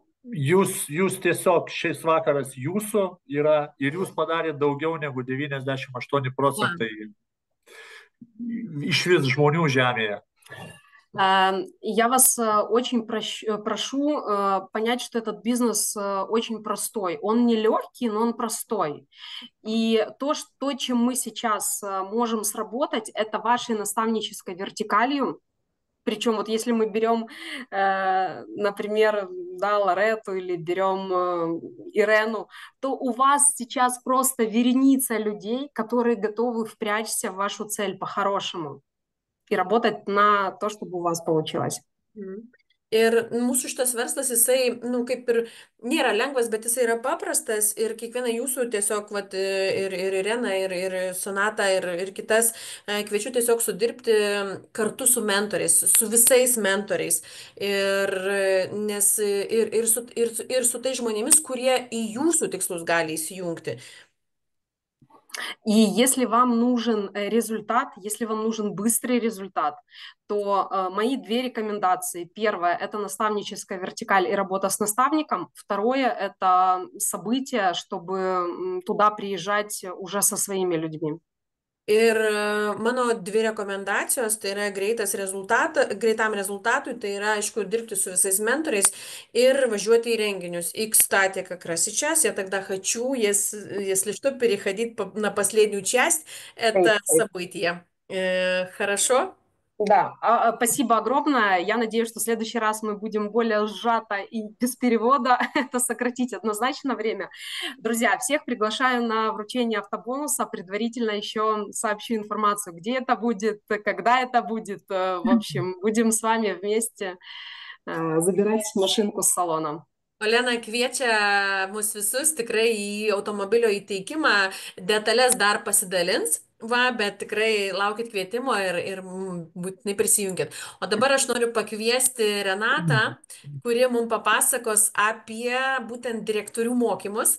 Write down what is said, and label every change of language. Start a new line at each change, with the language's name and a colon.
Lithuanian: Jūs tiesiog šis vakaras jūsų yra ir jūs padarėte daugiau negu 98% iš vis žmonių žemėje.
Russian: Я вас очень прошу понять, что этот бизнес очень простой. Он не легкий, но он простой. И то, чем мы сейчас можем сработать, это вашей наставнической вертикалью. Причем вот если мы берем, например, да, Лоретту или берем Ирену, то у вас сейчас просто вереница людей, которые готовы впрячься в вашу цель по-хорошему и работать на то, чтобы у вас получилось.
Lithuanian: Ir mūsų šitas verslas, jisai, kaip ir nėra lengvas, bet jisai yra paprastas ir kiekvieną jūsų tiesiog, vat, ir Ireną, ir Sonatą, ir kitas, kviečiu tiesiog sudirbti kartu su mentoriais, su visais mentoriais. Nes su tais žmonėmis, kurie į jūsų tikslus gali įsijungti.
Russian: И если вам нужен результат, если вам нужен быстрый результат, то мои две рекомендации. Первое – это наставническая вертикаль и работа с наставником. Vторое – это событие, чтобы туда приезжать уже со своими людьми.
Lithuanian: Ir mano dvi rekomendacijos, tai yra greitam rezultatui, tai yra, aišku, dirbti su visais mentoriais ir važiuoti į рenginius.
Russian: И, кстати, как раз сейчас я тогда хочу, если что, переходить на последнюю часть, это событие. Хорошо? Да, спасибо огромное. Я надеюсь, что в следующий раз мы будем более сжато и без перевода это сократить однозначно время. Друзья, всех приглашаю на вручение автобонуса. Предварительно еще сообщу информацию, где это будет, когда это будет. В общем, будем с вами вместе забирать машинку с салоном.
Lithuanian: Olena kviečia mus visus tikrai į automobilio įteikimą, detalės dar pasidalins, bet tikrai laukit kvietimo ir būtinai prisijunkit. O dabar aš noriu pakviesti Renatą, kuri mums papasakos apie būtent direktorių mokymus.